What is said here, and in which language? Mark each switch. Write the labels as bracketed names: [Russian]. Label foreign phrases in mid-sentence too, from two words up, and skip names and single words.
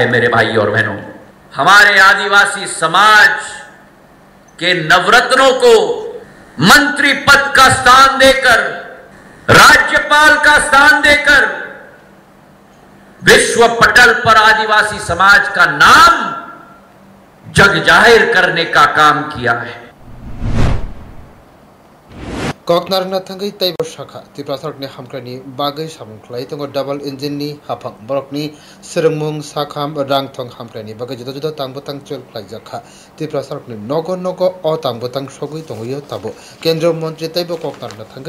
[Hindi] मेरे भाई और बहनों, हमारे आदिवासी समाज के नवरत्नों को मंत्री पद का स्थान देकर, राज्यपाल का स्थान देकर विश्व पटल पर आदिवासी समाज का नाम जग जाहिर करने का काम किया है। [Kok Borok] ककनारना थांगै तैब शाखा त्रिपुरा सारकनि हामक्राइनि बागै सामुंख्लाय तंग [English] double enginni [Kok Borok] हाफां बरकनि सिरंमुं साखाम रांथं हामक्राइनि बागै जुदा जुदा तांबतांग चलख्लाय जाखा त्रिपुरा सारकनि नग नग अ तांबतांग सगै दंगयो ताबो [Hindi] केंद्रीय मंत्री [Kok Borok] तैब ककनारना थांगै